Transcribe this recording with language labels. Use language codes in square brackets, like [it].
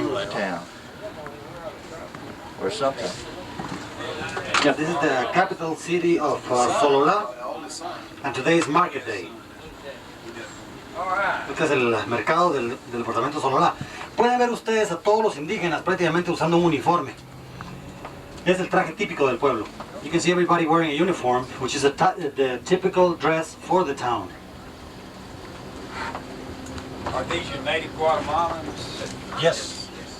[en] Town. Or something. Yeah, this is the capital city of Sololá, and today is market day. [es] Este es el mercado del departamento Sololá. Pueden ver ustedes a todos los indígenas prácticamente usando un uniforme. Es el traje típico del pueblo. [en] You can see everybody wearing a uniform, which is the typical dress for the town. Are these your native Guatemalans? Yes.